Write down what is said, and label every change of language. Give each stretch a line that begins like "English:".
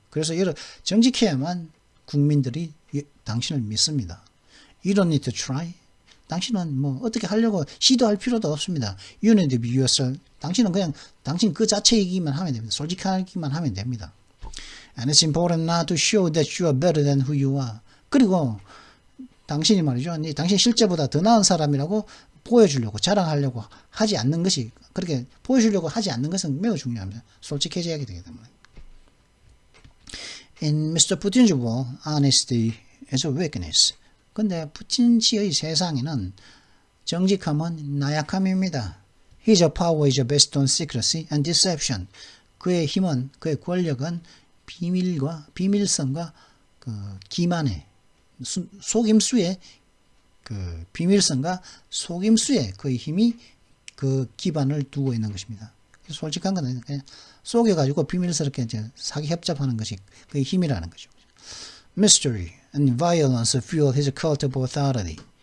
Korean: 그래서 정직해야만 국민들이 당신을 믿습니다.
English: You don't need to try.
Korean: 당신은 뭐 어떻게 하려고 시도할 필요도 없습니다.
English: You need to be yourself.
Korean: 당신은 그냥 당신 그 자체이기만 하면 됩니다. 솔직하기만 하면 됩니다.
English: And it's important not to show that you are better than who you are.
Korean: 그리고 당신이 말이죠. 당신 실제보다 더 나은 사람이라고 보여주려고 자랑하려고 하지 않는 것이 그렇게 보여주려고 하지 않는 것은 매우 중요합니다. 솔직해져야 되기 때문에.
English: In Mr. Putin's world, honesty is a weakness.
Korean: 근데 푸틴 씨의 세상에는 정직함은 나약함입니다.
English: His power is based on secrecy and deception.
Korean: 그의 힘은, 그의 권력은 비밀성과 그 기만의 속임수의 그 비밀성과 속임수의 그의 힘이 그 기반을 두고 있는 것입니다. 솔직한 건 아니에요. 그냥 속여가지고 비밀스럽게 이제 사기 협잡하는 것이 그의 힘이라는 거죠.
English: Mystery and violence fuel his cult of authority.